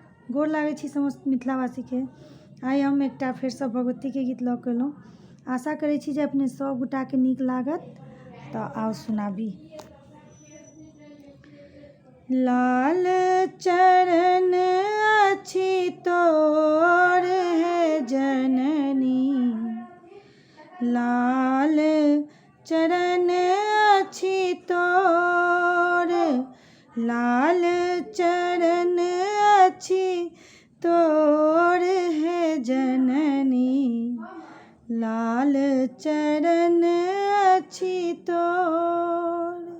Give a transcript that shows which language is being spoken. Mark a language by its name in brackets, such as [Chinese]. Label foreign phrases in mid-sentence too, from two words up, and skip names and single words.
[Maithili] गोर लागै छी समस्त मिथिलावासी के। आइ हम एकटा फेरसँ भगवती के गीत लऽ कऽ एलहुँ। आशा करै छी जे अपने सब गोटा के नीक लागत, तऽ आओ सुनाबी। लाल चरण अछि तोर है जननी, लाल चरण अछि तोर, लाल चरण अछि तोर है जननी, लाल चरण अछि तोर।